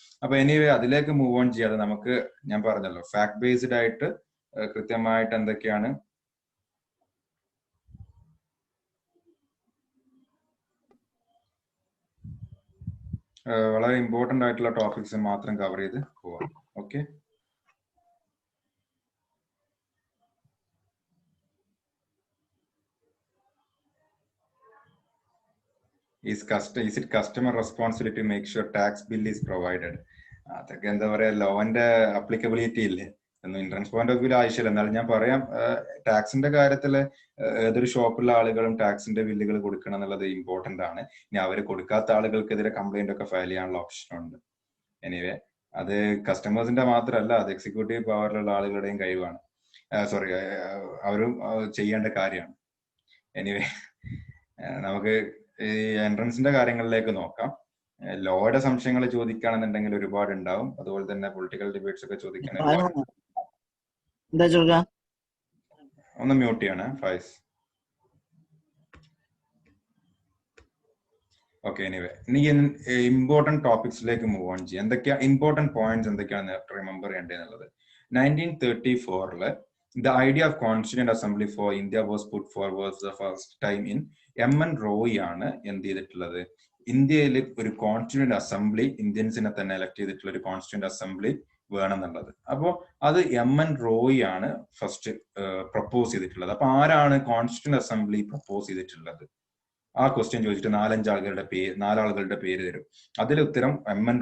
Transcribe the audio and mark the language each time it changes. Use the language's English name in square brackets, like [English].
[Malayalam] അപ്പൊ എനിവേ അതിലേക്ക് move on ചെയ്യാതെ നമുക്ക്, ഞാൻ പറഞ്ഞല്ലോ, ഫാക്ട് ബേസ്ഡ് ആയിട്ട് കൃത്യമായിട്ട് എന്തൊക്കെയാണ് വളരെ ഇമ്പോർട്ടന്റ് ആയിട്ടുള്ള ടോപ്പിക്സ് മാത്രം കവർ ചെയ്ത് പോവാം. [English] Okay, is it customer responsibility to make sure tax bill is provided? [Malayalam] അതൊക്കെ എന്താ പറയാ, ലോന്റെ അപ്ലിക്കബിലിറ്റി ഇല്ലേ, ഇൻട്രൻസ് പോയിന്റ് ഓഫ് വ്യൂ ആവശ്യമില്ല. എന്നാലും ഞാൻ പറയാം, ടാക്സിന്റെ കാര്യത്തില് ഏതൊരു ഷോപ്പുള്ള ആളുകളും ടാക്സിന്റെ ബില്ലുകൾ കൊടുക്കണം എന്നുള്ളത് ഇമ്പോർട്ടന്റ് ആണ്. ഇനി അവർ കൊടുക്കാത്ത ആളുകൾക്കെതിരെ കംപ്ലൈന്റ് ഒക്കെ ഫയൽ ചെയ്യാനുള്ള ഓപ്ഷൻ ഉണ്ട്. എനിവേ അത് കസ്റ്റമേഴ്സിന്റെ മാത്രമല്ല, അത് എക്സിക്യൂട്ടീവ് പവറിലുള്ള ആളുകളുടെയും കഴിവാണ്. സോറി, അവരും ചെയ്യേണ്ട കാര്യമാണ്. എനിവേ നമുക്ക് ഈ എൻട്രൻസിന്റെ കാര്യങ്ങളിലേക്ക് നോക്കാം. ലോയുടെ സംശയങ്ങൾ ചോദിക്കുകയാണെന്നുണ്ടെങ്കിൽ ഒരുപാട് ഉണ്ടാവും. അതുപോലെ തന്നെ പൊളിറ്റിക്കൽ ഡിബേറ്റ്സ് ഒക്കെ ചോദിക്കാൻ ഒന്ന് മ്യൂട്ട് ചെയ്യണേ ഫൈസ്. ഓക്കെ, എനിവേ ഇനി ഇമ്പോർട്ടന്റ് ടോപ്പിക്സിലേക്ക് മൂവ് ഓൺ ചെയ്യാം. എന്തൊക്കെയാ ഇമ്പോർട്ടന്റ് പോയിന്റ്സ് എന്തൊക്കെയാണ് remember ചെയ്യേണ്ടതെന്നുള്ളത്. [English] 1934 the idea of Constituent Assembly for India was put forward the first time in M.N. [Malayalam] Roy ആണ് എന്ത് ചെയ്തിട്ടുള്ളത്, ഇന്ത്യയിൽ ഒരു കോൺസ്റ്റിറ്റ്യൂന്റ് അസംബ്ലി, ഇന്ത്യൻസിനെ തന്നെ എലക്ട് ചെയ്തിട്ടുള്ള ഒരു കോൺസ്റ്റിറ്റ്യൂന്റ് അസംബ്ലി വേണമെന്നുള്ളത്. അപ്പോൾ അത് M.N. റോയ് ആണ് ഫസ്റ്റ് പ്രപ്പോസ് ചെയ്തിട്ടുള്ളത്. അപ്പൊ ആരാണ് കോൺസ്റ്റിറ്റ്യൂന്റ് അസംബ്ലി പ്രപ്പോസ് ചെയ്തിട്ടുള്ളത്? ആ ക്വസ്റ്റ്യൻ ചോദിച്ചിട്ട് നാലാളുകളുടെ പേര് തരും. അതിൽ ഉത്തരം M.N.